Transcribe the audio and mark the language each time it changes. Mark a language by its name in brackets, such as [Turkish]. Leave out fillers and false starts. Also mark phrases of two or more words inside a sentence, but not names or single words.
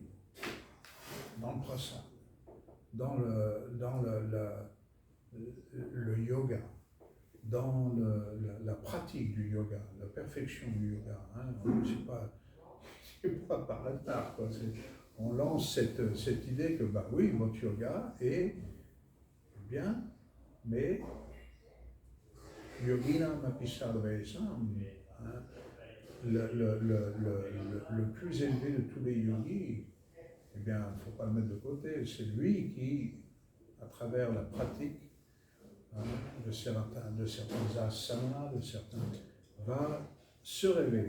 [French] Dans le prasad, dans le yoga, dans la pratique du yoga, la perfection du yoga. Hein. C'est pas par hasard, quoi. On lance cette idée que, bah oui, votre yoga est bien, mais [Sanskrit] योगिनाम् अपि सर्वेषाम्, [French] hein, le plus élevé de tous les yogis, eh bien, il ne faut pas le mettre de côté. C'est lui qui, à travers la pratique de certains asanas, va se révéler.